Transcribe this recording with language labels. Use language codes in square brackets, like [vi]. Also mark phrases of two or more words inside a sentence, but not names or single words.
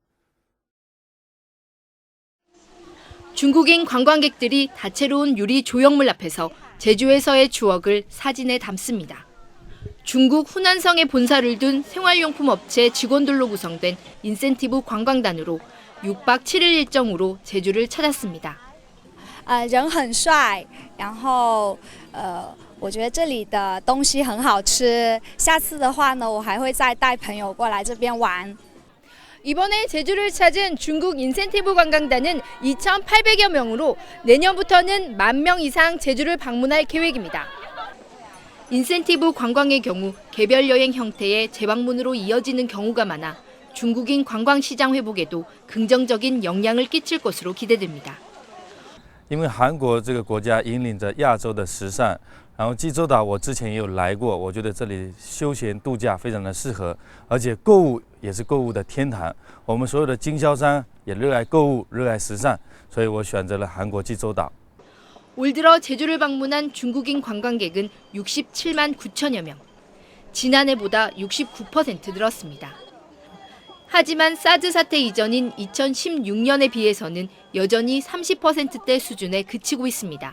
[ko] 중국인 관광객들이 다채로운 유리 조형물 앞에서 제주에서의 추억을 사진에 담습니다. 중국 후난성에 본사를 둔 생활용품 업체 직원들로 구성된 인센티브 관광단으로 6박 7일 일정으로 제주를 찾았습니다. [zh] 人很帅，然后我觉得这里的东西很好吃。下次的话呢，我还会再带朋友过来这边玩。 [ko] 이번에 제주를 찾은 중국 인센티브 관광단은 2,800여 명으로 내년부터는 10,000명 이상 제주를 방문할 계획입니다. 인센티브 관광의 경우 개별 여행 형태의 재방문으로 이어지는 경우가 많아 중국인 관광시장 회복에도 긍정적인 영향을 끼칠 것으로 기대됩니다. [zh] 因为韩国这个国家引领着亚洲的时尚，然后济州岛我之前也有来过，我觉得这里休闲度假非常的适合，而且购物也是购物的天堂。我们所有的经销商也热爱购物，热爱时尚，所以我选择了韩国济州岛。 [ko] 올 들어 제주를 방문한 중국인 관광객은 67만 9천여 명. 지난해보다 69% 늘었습니다. 하지만 사드 사태 이전인 2016년에 비해서는 여전히 30%대 수준에 그치고 있습니다.